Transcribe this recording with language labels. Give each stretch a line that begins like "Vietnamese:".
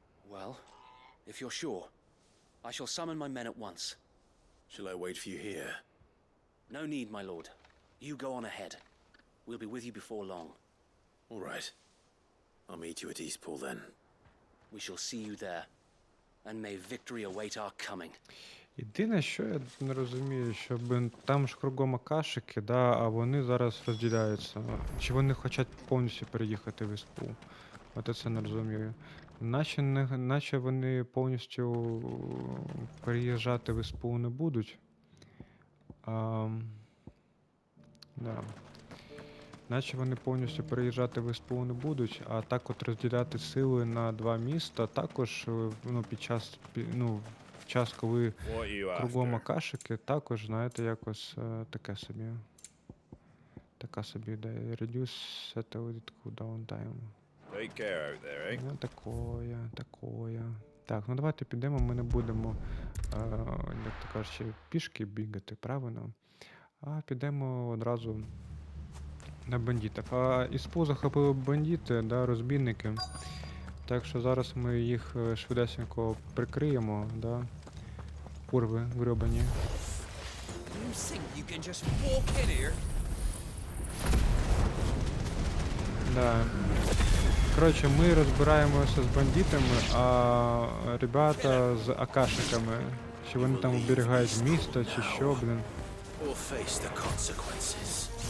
English: Well, if you're sure, I shall summon my men at once. Shall I wait for you here? No need, my lord. You go on ahead. We'll be with you before long. All right. I'll meet you at Istpul then. We shall see you there. And may victory await our coming.
Ukrainian: Єдине, що я не розумію, що там ж кругом акашики, да, а вони зараз розділяються. Чи вони хочуть повністю переїхати в Істпул? От це не розумію. Наче вони повністю переїжджати в Істпул не будуть. Да. Наче вони повністю переїжджати в Істпул не будуть, а так от розділяти сили на два міста також, ну, в час, коли кругом акашики, також, знаєте, якось таке собі. Така собі ідея.
English: Reduce satellite cooldown time. Take care out there, eh?
Ukrainian: Ну, такое. Так, ну давайте підемо, ми не будемо, як то кажучи, пішки бігати, правильно? А підемо одразу на бандитів. А Істпул захопили бандити, да, розбійники. Так що зараз ми їх швидесенько прикриємо, да. Курви гребані.
English: You think you can just walk in here?
Ukrainian: Да. Коротше, ми розбираємося з бандитами, а ребята з акашиками. Чи вони там оберігають місто, чи що, блін.
English: Or face the consequences.